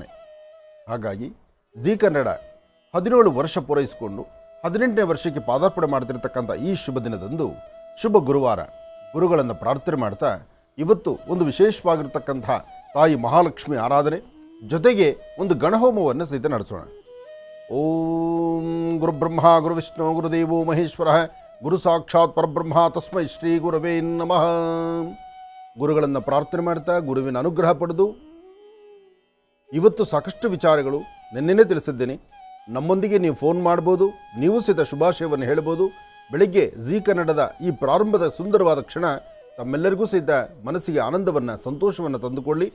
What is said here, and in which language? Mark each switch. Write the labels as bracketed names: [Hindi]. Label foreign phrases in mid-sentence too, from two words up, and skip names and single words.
[Kannada] ಹಾಗಾಗಿ ಜಿ ಕನ್ನಡ 17 ವರ್ಷ ಪೂರೈಸಿಕೊಂಡು 18ನೇ ವರ್ಷಕ್ಕೆ ಪಾದಾರ್ಪಣೆ ಮಾಡ್ತಿರ್ತಕ್ಕಂಥ ಈ ಶುಭ ದಿನದಂದು ಶುಭ ಗುರುವಾರ ಗುರುಗಳನ್ನು ಪ್ರಾರ್ಥನೆ ಮಾಡ್ತಾ ಇವತ್ತು ಒಂದು ವಿಶೇಷವಾಗಿರ್ತಕ್ಕಂಥ ತಾಯಿ ಮಹಾಲಕ್ಷ್ಮಿ ಆರಾಧನೆ ಜೊತೆಗೆ ಒಂದು ಗಣಹೋಮವನ್ನು ಸಹಿತ ನಡೆಸೋಣ. [Sanskrit] ಓಂ ಗುರುಬ್ರಹ್ಮ ಗುರುವಿಷ್ಣು ಗುರುದೇವೋ ಮಹೇಶ್ವರ ಗುರು ಸಾಕ್ಷಾತ್ ಪರಬ್ರಹ್ಮ ತಸ್ಮೈ ಶ್ರೀ ಗುರವೇ ನಮಃ. [Kannada] ಗುರುಗಳನ್ನು ಪ್ರಾರ್ಥನೆ ಮಾಡ್ತಾ ಗುರುವಿನ ಅನುಗ್ರಹ ಪಡೆದು ಇವತ್ತು ಸಾಕಷ್ಟು ವಿಚಾರಗಳು ನಿನ್ನೆನೇ ತಿಳಿಸಿದ್ದೇನೆ. ನಮ್ಮೊಂದಿಗೆ ನೀವು ಫೋನ್ ಮಾಡ್ಬೋದು, ನೀವು ಸಹಿತ ಶುಭಾಶಯವನ್ನು ಹೇಳ್ಬೋದು. ಬೆಳಿಗ್ಗೆ ಜಿ ಕನ್ನಡದ ಈ ಪ್ರಾರಂಭದ ಸುಂದರವಾದ ಕ್ಷಣ ತಮ್ಮೆಲ್ಲರಿಗೂ ಸಹಿತ ಮನಸ್ಸಿಗೆ ಆನಂದವನ್ನು, ಸಂತೋಷವನ್ನು ತಂದುಕೊಳ್ಳಿ.